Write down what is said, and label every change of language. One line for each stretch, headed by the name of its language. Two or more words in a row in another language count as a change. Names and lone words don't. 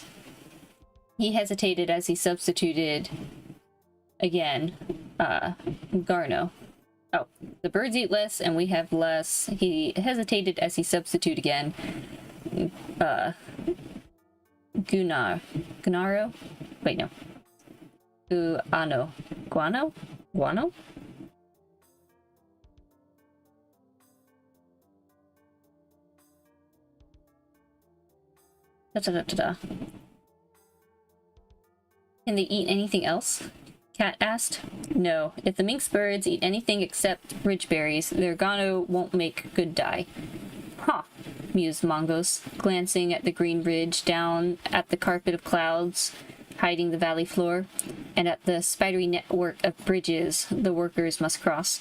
English: He hesitated as he substituted again, Garno. Oh, the birds eat less, and we have less. He hesitated as he substituted again, Gunaro? Wait, no. Guano? Guano? Da-da-da-da-da. Can they eat anything else? Cat asked. No, if the minx birds eat anything except ridge berries, their guano won't make good dye. Huh, mused Mongoose, glancing at the green ridge, down at the carpet of clouds hiding the valley floor, and at the spidery network of bridges the workers must cross.